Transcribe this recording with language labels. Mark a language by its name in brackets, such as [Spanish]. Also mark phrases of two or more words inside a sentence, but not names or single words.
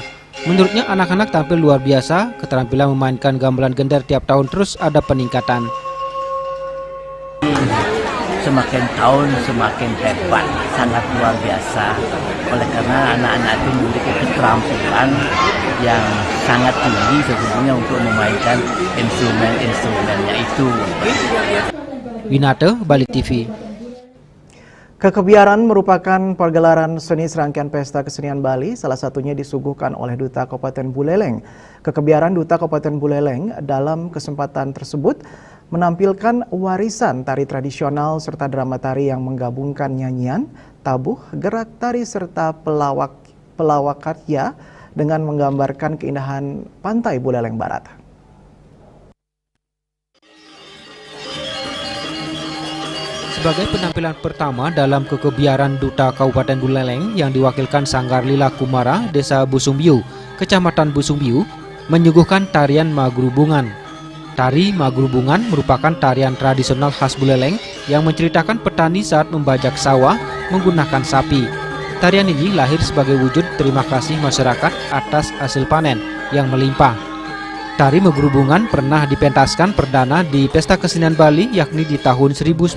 [Indonesian] Menurutnya anak-anak tampil luar biasa, keterampilan memainkan gamelan gender tiap tahun terus ada peningkatan. Semakin tahun semakin hebat, sangat luar biasa. Oleh karena anak-anak itu memiliki keterampilan yang sangat tinggi sesungguhnya untuk memainkan instrumen-instrumennya itu. Winate, Bali TV. Kekebiaran merupakan pergelaran seni serangkaian pesta kesenian Bali, salah satunya disuguhkan oleh Duta Kabupaten Buleleng. Kekebiaran Duta Kabupaten Buleleng dalam kesempatan tersebut menampilkan warisan tari tradisional serta drama tari yang menggabungkan nyanyian, tabuh, gerak tari serta pelawak karya dengan menggambarkan keindahan pantai Buleleng Barat. Sebagai penampilan pertama dalam kekebiaran Duta Kabupaten Buleleng yang diwakilkan Sanggar Lila Kumara, Desa Busumbiu, Kecamatan Busumbiu, menyuguhkan tarian Magrubungan. Tari Magrubungan merupakan tarian tradisional khas Buleleng yang menceritakan petani saat membajak sawah menggunakan sapi. Tarian ini lahir sebagai wujud terima kasih masyarakat atas hasil panen yang melimpah. Tari Magrubungan pernah dipentaskan perdana di Pesta Kesenian Bali yakni di tahun 1985.